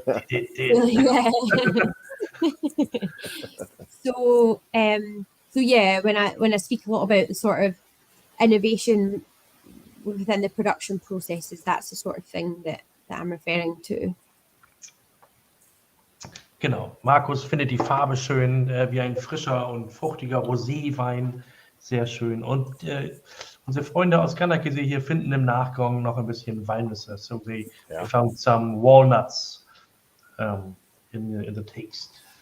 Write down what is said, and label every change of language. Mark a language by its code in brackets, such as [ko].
[en] Yeah. So yeah, when I speak a lot about the sort of innovation within the production processes, that's the sort of thing that I'm referring to. [de] Genau. Markus findet die Farbe schön, wie ein frischer und fruchtiger Roséwein. Sehr schön. Und unsere Freunde aus Kanada hier finden im Nachgang noch ein bisschen Walnüsse. [en] So they found some walnuts in the taste.